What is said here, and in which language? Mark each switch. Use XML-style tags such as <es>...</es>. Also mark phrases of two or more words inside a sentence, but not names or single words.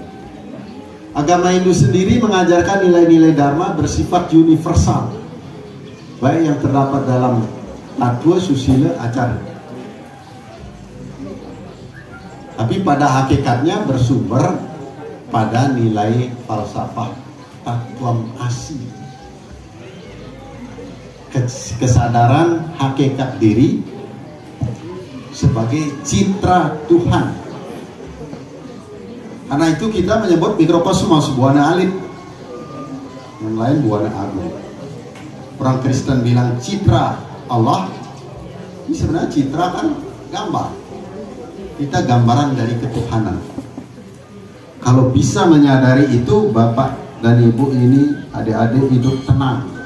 <id>Agama Hindu sendiri mengajarkan nilai-nilai dharma bersifat universal baik yang terdapat dalam Tattwa Susila Acara, tapi pada hakikatnya bersumber pada nilai falsafah Tattwam Asi, kesadaran hakikat diri sebagai citra Tuhan. Karena itu kita menyebut mikrokosmos buana alit, yang lain buana agung. Orang Kristen bilang citra Allah, ini sebenarnya citra kan gambar. Kita gambaran dari ketuhanan. Kalau bisa menyadari itu, Bapak dan Ibu ini, adik-adik hidup tenang.</id>